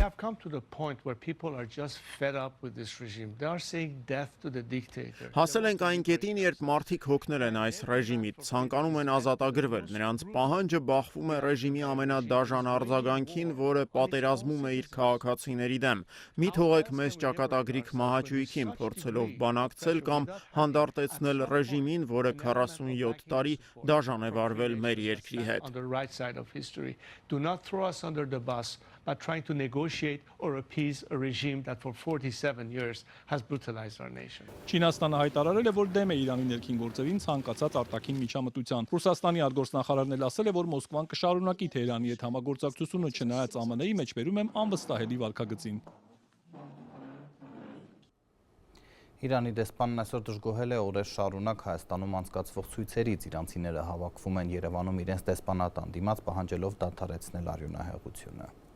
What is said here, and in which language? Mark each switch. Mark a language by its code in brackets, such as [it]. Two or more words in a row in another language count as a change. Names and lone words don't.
[hy] Հասել ենք այն կետին, երբ մարդիկ հոգնել են այս ռեժիմից, ցանկանում են ազատագրվել։ Նրանց պահանջը բախվում է ռեժիմի ամենադաժան արձագանքին, որը պատերազմում է իր քաղաքացիների դեմ։ Մի թողեք մեզ ճակատագրիկ մահաճույքին, փորձելով բանակցել կամ հանդարտեցնել ռեժիմին, որը 47 տարի դաժան է վարվել մեր երկրի հետ։ [en] Do not throw us under the bus by trying to negotiate or appease a regime that for 47 years has brutalized our nation. [hy] Չինաստանը հայտարարել է, որ դեմ է Իրանի ներքին գործերին ցանկացած արտաքին միջամտության։ Ռուսաստանի արտգործնախարարն էլ ասել է, որ Մոսկվան կշարունակի Թեհրանի հետ համագործակցությունը, չնայած ԱՄՆ-ի մեջբերում եմ անվստահելի վարքագծին։ Իրանի դեսպանն այսօր դժգոհել է օրեր շարունակ Հայաստանում անցկացվող ցույցերից, իրանցիները հավաքվում են Երևանում իրենց դեսպանատան դիմաց, պահանջելով դադարեցնել արյունահեղությունը։